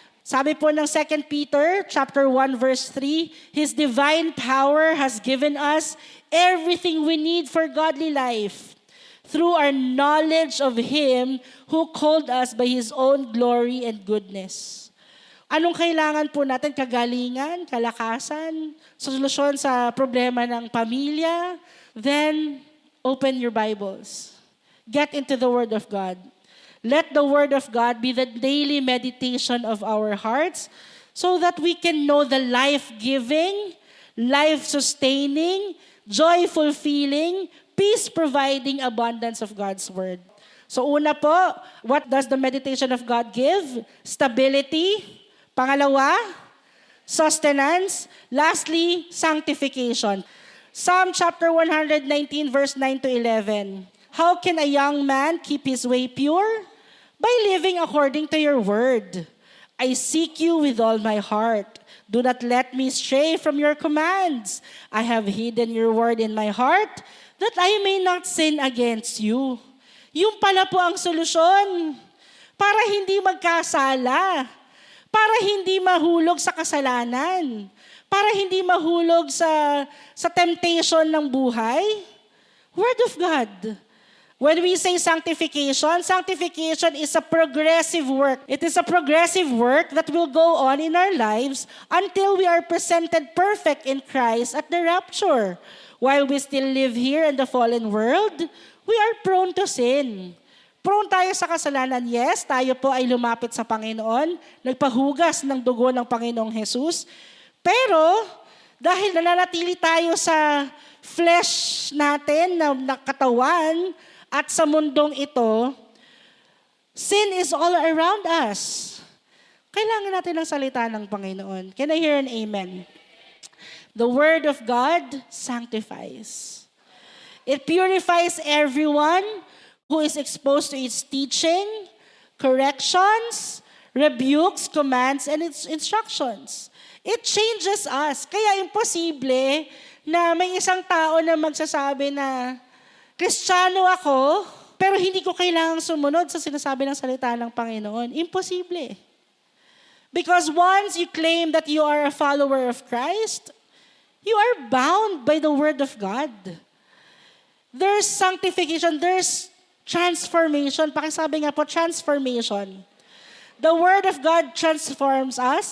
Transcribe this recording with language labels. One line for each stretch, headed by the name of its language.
Filipino: Sabi po ng
English: 2 Peter chapter 1 verse 3, His divine power has given us everything we need for godly life through our knowledge of Him who called us by His own glory and goodness.
Filipino: Anong kailangan po natin? Kagalingan, kalakasan, solusyon sa problema ng pamilya?
English: Then, open your Bibles. Get into the Word of God. Let the Word of God be the daily meditation of our hearts so that we can know the life-giving, life-sustaining, joy-fulfilling, peace-providing abundance of God's Word.
Filipino: So una po,
English: what does the meditation of God give? Stability.
Filipino: Pangalawa,
English: sustenance. Lastly, sanctification. Psalm chapter 119 verse 9 to 11. How can a young man keep his way pure? By living according to your word. I seek you with all my heart. Do not let me stray from your commands. I have hidden your word in my heart that I may not sin against you.
Filipino: Yung pala po ang solusyon para hindi magkasala, para hindi mahulog sa kasalanan, para hindi mahulog sa temptation ng buhay.
English: Word of God. When we say sanctification, sanctification is a progressive work. It is a progressive work that will go on in our lives until we are presented perfect in Christ at the rapture. While we still live here in the fallen world, we are prone to sin.
Filipino: Prone tayo sa kasalanan.
English: Yes,
Filipino: tayo po ay lumapit sa Panginoon, nagpahugas ng dugo ng Panginoong Jesus. Pero, dahil nananatili tayo sa flesh natin, na katawan, at sa mundong ito,
English: sin is all around us.
Filipino: Kailangan natin ng salita ng Panginoon.
English: Can I hear an amen? The Word of God sanctifies. It purifies everyone who is exposed to its teaching, corrections, rebukes, commands, and its instructions. It changes us.
Filipino: Kaya imposible na may isang tao na magsasabi na, Kristiyano ako, pero hindi ko kailangang sumunod sa sinasabi ng salita ng Panginoon. Imposible.
English: Because once you claim that you are a follower of Christ, you are bound by the Word of God. There's sanctification, there's transformation.
Filipino: Pakisabi nga po,
English: transformation. The Word of God transforms us.